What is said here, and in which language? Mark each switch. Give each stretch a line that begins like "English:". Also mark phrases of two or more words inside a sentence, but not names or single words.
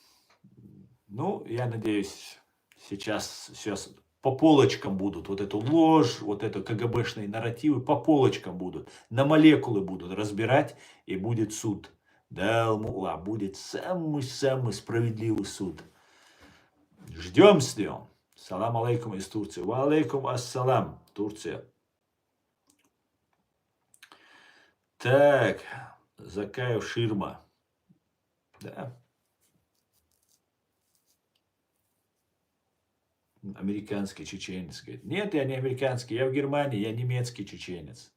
Russian: Я надеюсь, сейчас по полочкам будут. Вот эту ложь, вот это КГБшные нарративы по полочкам будут. На молекулы будут разбирать, и будет суд. Да, будет самый-самый справедливый суд. Ждем с ним.
Arabic: سلام عليكم
Russian: из Турции.
Arabic: وعليكم السلام,
Russian: Турция. Так, Закаев ширма. Да. Американский чеченец. Говорит, нет, я не американский, я в Германии, я немецкий чеченец.